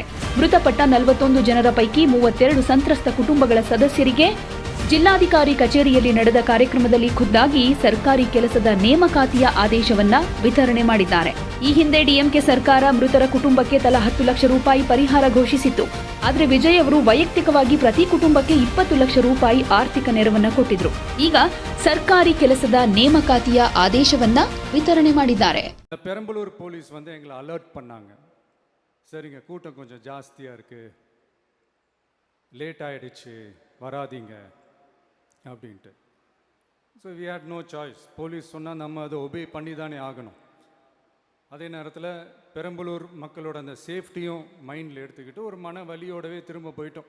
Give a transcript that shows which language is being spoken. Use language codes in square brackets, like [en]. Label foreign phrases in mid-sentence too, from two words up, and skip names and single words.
[kn] ಮೃತಪಟ್ಟ 41 ಜನರ ಪೈಕಿ 32 ಸಂತ್ರಸ್ತ ಕುಟುಂಬಗಳ ಸದಸ್ಯರಿಗೆ ಜಿಲ್ಲಾಧಿಕಾರಿ ಕಚೇರಿಯಲ್ಲಿ ನಡೆದ ಕಾರ್ಯಕ್ರಮದಲ್ಲಿ ಖುದ್ದಾಗಿ ಸರ್ಕಾರಿ ಕೆಲಸದ ನೇಮಕಾತಿಯ ಆದೇಶವನ್ನ ವಿತರಣೆ ಮಾಡಿದ್ದಾರೆ. ಈ ಹಿಂದೆ ಡಿಎಂಕೆ ಸರ್ಕಾರ ಮೃತರ ಕುಟುಂಬಕ್ಕೆ ತಲಾ 10 ಲಕ್ಷ ರೂಪಾಯಿ ಪರಿಹಾರ ಘೋಷಿಸಿತ್ತು. ಆದರೆ ವಿಜಯ್ ಅವರು ವೈಯಕ್ತಿಕವಾಗಿ ಪ್ರತಿ ಕುಟುಂಬಕ್ಕೆ 20 ಲಕ್ಷ ರೂಪಾಯಿ ಆರ್ಥಿಕ ನೆರವನ್ನ ಕೊಟ್ಟಿದ್ರು. ಈಗ ಸರ್ಕಾರಿ ಕೆಲಸದ ನೇಮಕಾತಿಯ ಆದೇಶವನ್ನ ವಿತರಣೆ ಮಾಡಿದ್ದಾರೆ. [ta] பெரம்பலூர் போலீஸ் வந்து எங்களை அலர்ட் பண்ணாங்க. சரிங்க, கூட்டம் கொஞ்சம் ஜாஸ்தியாக இருக்குது, லேட் ஆகிடுச்சு, வராதிங்க அப்படின்ட்டு. [en] So we had no choice. [ta] போலீஸ் சொன்னால் நம்ம அதை ஒபே பண்ணி தானே ஆகணும். அதே நேரத்தில் பெரம்பலூர் மக்களோட அந்த சேஃப்டியும் மைண்டில் எடுத்துக்கிட்டு ஒரு மன வலியோடவே திரும்ப போயிட்டோம்.